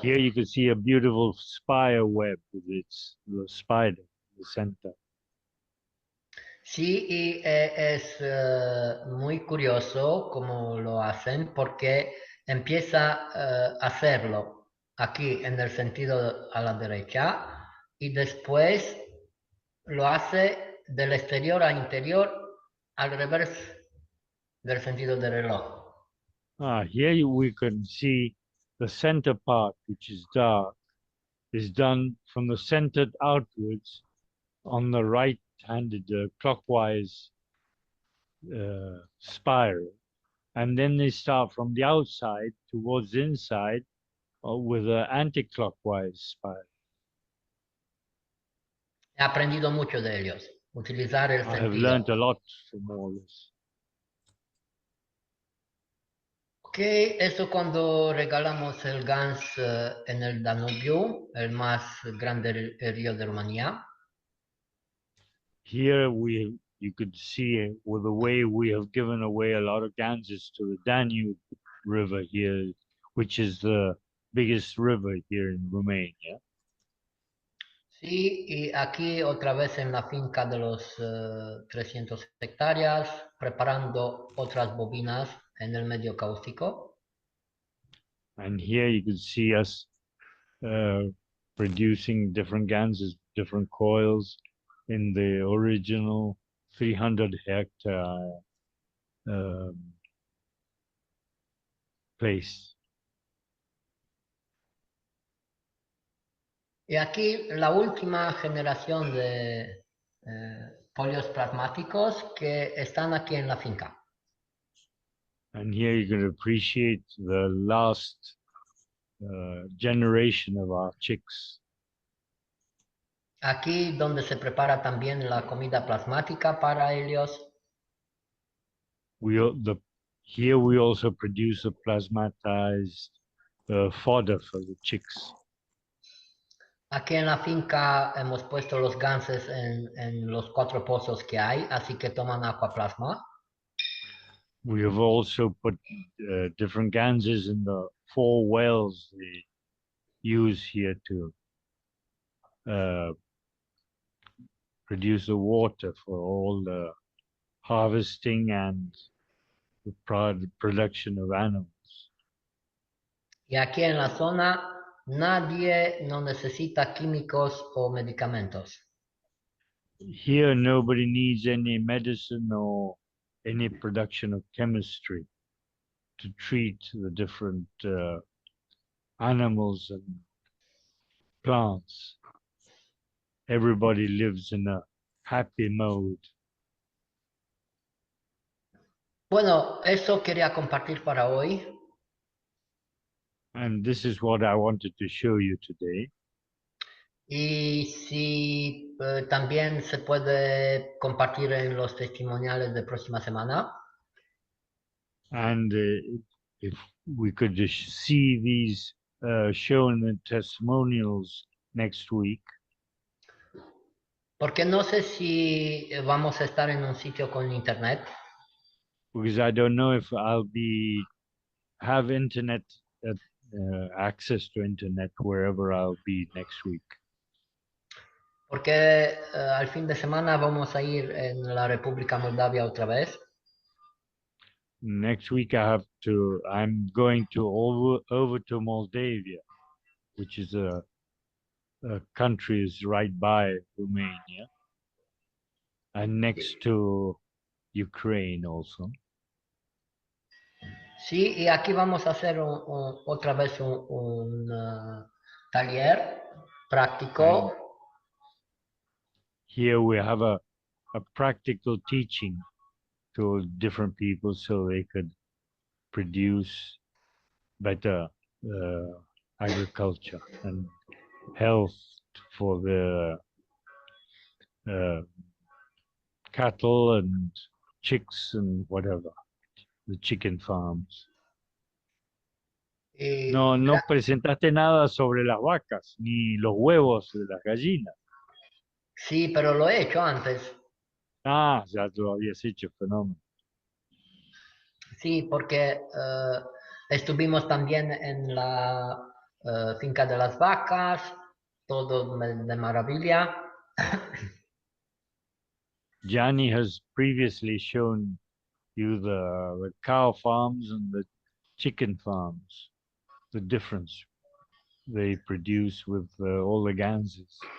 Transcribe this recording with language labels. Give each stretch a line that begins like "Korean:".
English: Here you can see a beautiful spider web with its little spider in the center.
Spanish: Sí, y es muy curioso cómo lo hacen porque empieza a hacerlo aquí en el sentido a la derecha y después lo hace del exterior a interior al revés del sentido del reloj.
English: Here we can see the center part, which is dark, is done from the center outwards on the right-handed clockwise spiral. And then they start from the outside towards the inside with an anti-clockwise spiral.
Spanish: He aprendido mucho de ellos, utilizar el
English: I have
Spanish: sentido.
English: learned a lot from all this.
Spanish: Ok, eso cuando regalamos el GANS en el Danubio, el más grande río de Rumanía.
English: Here you could see with the way we have given away a lot of ganses to the Danube River here, which is the biggest river here in Romania.
Spanish: Sí, y aquí otra vez en la finca de los 300 hectáreas, preparando otras bobinas en el medio cáustico.
English: And here you can see us producing different ganses, different coils in the original 300-hectare place.
Spanish: Y aquí la última generación de polios plasmáticos que están aquí en la finca.
English: And here you can appreciate the last generation of our chicks.
Spanish: Aquí donde se prepara también la comida plasmática para ellos.
English: Here we also produce a plasmatized fodder for the chicks.
Spanish: Aquí en la finca hemos puesto los ganses en los 4 pozos que hay, así que toman aquaplasma.
English: We have also put different ganses in the 4 wells they use here to produce the water for all the harvesting and the production of animals.
Spanish: Y aquí en la zona nadie no necesita químicos o medicamentos.
English: Here nobody needs any medicine or any production of chemistry to treat the different animals and plants. Everybody lives in a happy mode.
Spanish: Bueno, eso quería compartir para hoy.
English: And this is what I wanted to show you today.
Spanish: Y si también se puede compartir en los testimoniales de próxima semana.
English: And if we could just see these shown in testimonials next week.
Spanish: Porque no sé si vamos a estar en un sitio con internet.
English: Because I don't know if I'll have internet access to internet wherever I'll be next week.
Spanish: Porque al fin de semana vamos a ir en la República Moldavia otra vez.
English: Next week I'm going to over to Moldavia, which is a country is right by Romania and next to Ukraine also.
Spanish: Sí, y aquí vamos a hacer otra vez un taller práctico.
English: Here we have a practical teaching to different people so they could produce better agriculture and health for the cattle and chicks and whatever, the chicken farms.
Spanish: No presentaste nada sobre las vacas ni los huevos de las gallinas. Sí, pero lo he hecho antes. Ah, ya lo habías hecho, fenómeno. Sí, porque estuvimos también en la finca de las vacas, todo de maravilla.
English: Gianni has previously shown you the cow farms and the chicken farms, the difference they produce with all the ganses.